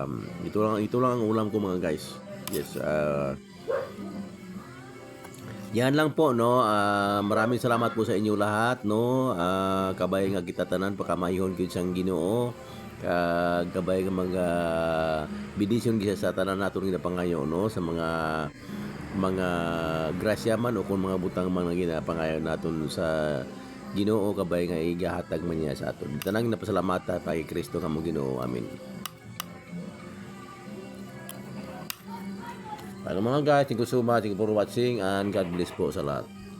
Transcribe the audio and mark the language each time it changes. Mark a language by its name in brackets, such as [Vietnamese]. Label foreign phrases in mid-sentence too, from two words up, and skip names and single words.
[Filipino] Ito lang ang ulam ko mga guys. Yes, yan lang po no. Maraming salamat po sa inyo lahat no. [Hiligaynon] Kabay nga kita tanan pagkamayhon gyud sang Ginoo. Kabay nga mga bidisyon gisa sa tanan naton ginapangayo no, sa mga grasya man o kung mga butang man ginapangayo naton sa Ginoo, kabay nga igahatag man niya sa aton. Tanang napasalamatan pa kay Kristo kamo Ginoo. Amen. [Filipino] Para mga guys, [English] thank you so much for watching and God bless [Filipino] po sa lahat.